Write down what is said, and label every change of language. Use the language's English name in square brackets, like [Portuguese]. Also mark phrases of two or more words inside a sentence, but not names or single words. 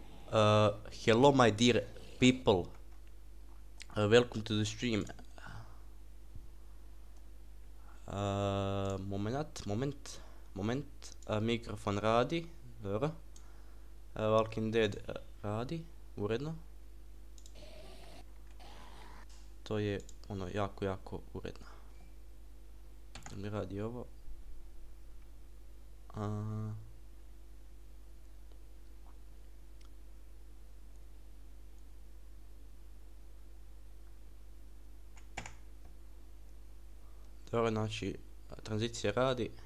[English] Hello, my dear people. Welcome to the stream. [Croatian] Moment. Mikrofon radi. Dobro. Walking Dead radi. Uredno. To je ono jako uredno. Da mi radi ovo. Dobro, znači, tranzicija radi.